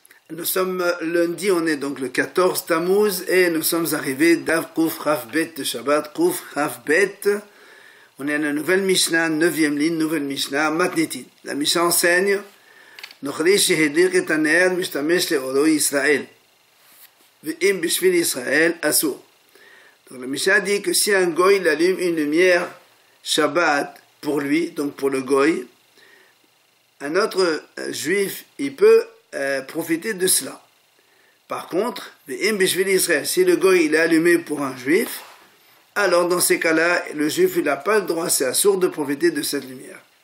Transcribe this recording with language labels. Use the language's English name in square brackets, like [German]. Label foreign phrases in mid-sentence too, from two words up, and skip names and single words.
[French] Nous sommes lundi, on est donc le 14 Tammuz et nous sommes arrivés d'Av [Hebrew] קכ״ב [French] de Shabbat, [Hebrew] קכ״ב. [French] On est à la nouvelle Mishnah, 9e ligne, nouvelle Mishnah, Matnitin. La Mishnah enseigne [Hebrew] נכרי שהדליק את הנר משתמש לאורו ישראל. ואם בשביל ישראל אסור. [French] Donc la Mishnah dit que si un goy il allume une lumière Shabbat pour lui, donc pour le goy, un autre juif, il peut profiter de cela. Par contre, si le goy il est allumé pour un juif, alors dans ces cas-là, le juif il n'a pas le droit, c'est assourd de profiter de cette lumière.